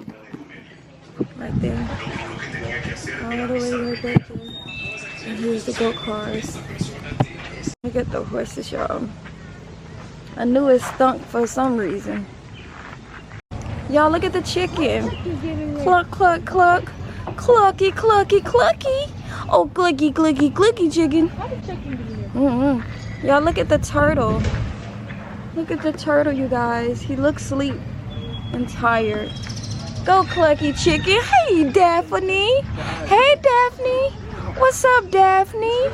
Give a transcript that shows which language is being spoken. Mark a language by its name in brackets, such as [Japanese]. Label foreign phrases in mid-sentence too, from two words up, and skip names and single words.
[English] Right there. All the way right back there. And here's the go-karts. Look at the horses, y'all. I knew it stunk for some reason. Y'all, look at the chicken. Cluck, cluck, cluck. Clucky, clucky, clucky. Oh, gluggy, gluggy, gluggy chicken. Y'all, look at the turtle. Look at the turtle, you guys. He looks asleep and tired. Go, clucky chicken. Hey, Daphne. Hey, Daphne. What's up, Daphne?